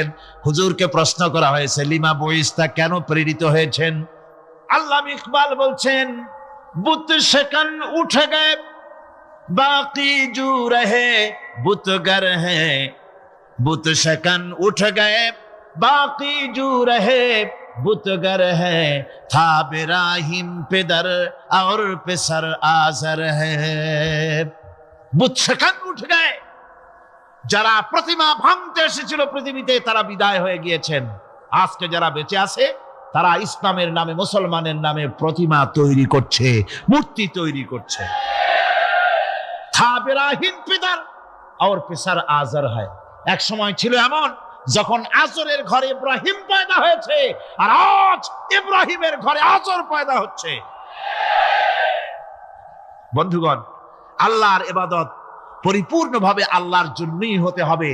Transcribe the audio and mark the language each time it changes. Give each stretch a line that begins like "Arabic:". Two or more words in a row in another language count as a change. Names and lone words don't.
Bangla: হুজুরকে প্রশ্ন করা হয়েছে,
Arabic: لم بعثت,
Bangla: কেন প্রেরিত হয়েছেন? আল্লামা ইকবাল বলছেন,
Urdu: بت شکن اٹھ گئے باقی جو رہے بت گر ہیں، بت شکن اٹھ گئے باقی جو رہے بت گر ہیں تھا براہیم پدر اور پسر آزر ہیں.
Bangla: বুত সেখান উঠে গেছে, যারা প্রতিমা ভাঙতে এসেছিল পৃথিবীতে তারা বিদায় হয়ে গিয়েছেন। আজকে যারা বেঁচে আছে তারা ইসলামের নামে, মুসলমানের নামে প্রতিমা তৈরি করছে, মূর্তি তৈরি করছে।
Urdu: تھا براہیم پدر اور پسر آزر ہیں.
Bangla: এক সময় ছিল এমন যখন আজরের ঘরে ইব্রাহিম পয়দা হয়েছে, আর আজ ইব্রাহিমের ঘরে আজর পয়দা হচ্ছে। বন্ধুগণ, আল্লাহর ইবাদত পরিপূর্ণভাবে আল্লাহর জন্যই হতে হবে।